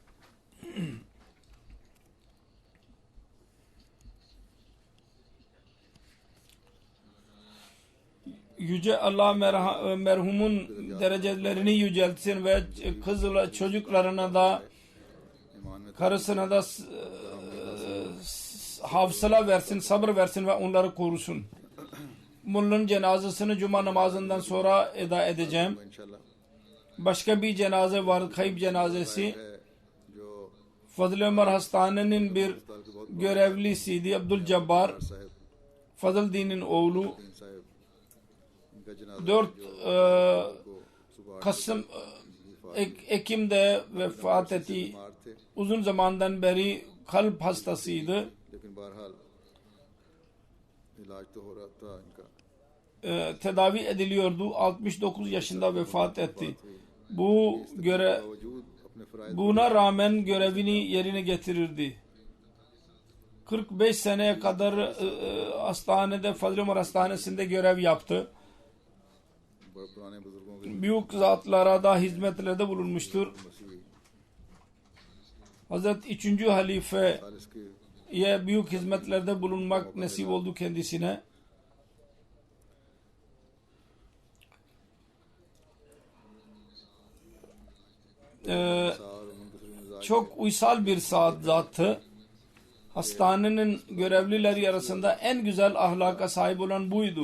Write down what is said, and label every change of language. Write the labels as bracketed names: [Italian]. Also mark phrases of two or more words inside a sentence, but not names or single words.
[Turkish] Yüce Allah merhumun derecelerini yüceltsin ve çocuklarına da karısına da hafsala versin, sabır versin ve onları korusun. Bunların cenazesini cuma namazından sonra eda edeceğim. [Urdu] इंशाल्लाह [Turkish] Başka bir cenaze var, kayıp cenazesi. [Urdu] ہے جو [Turkish] Fazıl Ömer Hastane'nin bir görevlisiydi, Abdülcabbar. [Urdu] साहब [Turkish] Fazıl Din'in oğlu. [Urdu] صاحب ان کا جنازہ 4 کو صبح [Turkish] Kasım Ekim'de vefat etti. [Urdu] بیمار تھے [Turkish] Uzun zamandan beri kalp hastasıydı. [Urdu] لیکن بہرحال علاج تو ہو رہا تھا ان کا [Turkish] Tedavi ediliyordu. 69 yaşında vefat etti. [Urdu] باوجود اپنے فرائض [Turkish] Buna rağmen görevini yerine getirirdi. 45 seneye kadar hastanede, Fazıl Ömer Hastanesi'nde görev yaptı. [Urdu] بڑے پرانے بزرگوں کے [Turkish] Büyük zatlara da hizmetlerde bulunmuştur. [Urdu] मसीह [Turkish] Hazreti 3. Halife [Urdu] ثالث کے [Turkish] büyük hizmetlerde bulunmak nasip oldu kendisine. Çok uysal bir zattı. Hastanenin görevlileri arasında en güzel ahlaka sahip olan buydu.